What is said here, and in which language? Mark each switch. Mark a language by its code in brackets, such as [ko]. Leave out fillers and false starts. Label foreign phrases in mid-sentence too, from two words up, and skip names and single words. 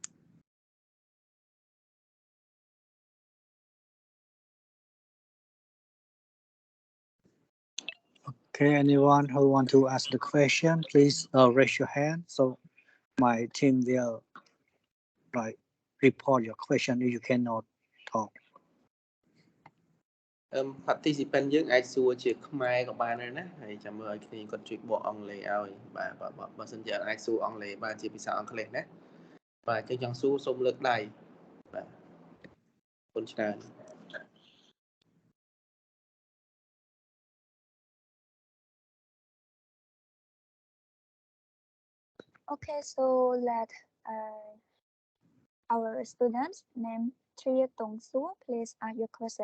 [en] Okay, anyone who want to ask the question, please raise your hand. So my team will like report your question if you cannot talk. [km] participant យើងអាចសួរជាខ្មែរក៏បានដែរណាហើយចាំមើលឲ្យគ្នាគាត់ជួយបកអង់គ្លេសឲ្យបាទបើសិនជាអាចសួរអង់គ្លេសបានជាភាសាអង់គ្លេសណាបាទអញ្ចឹងចង់សួរសូមលើកដៃបាទអរគុណច្រើន [en] Okay, so let our students name Tria Tong Su, please ask your question.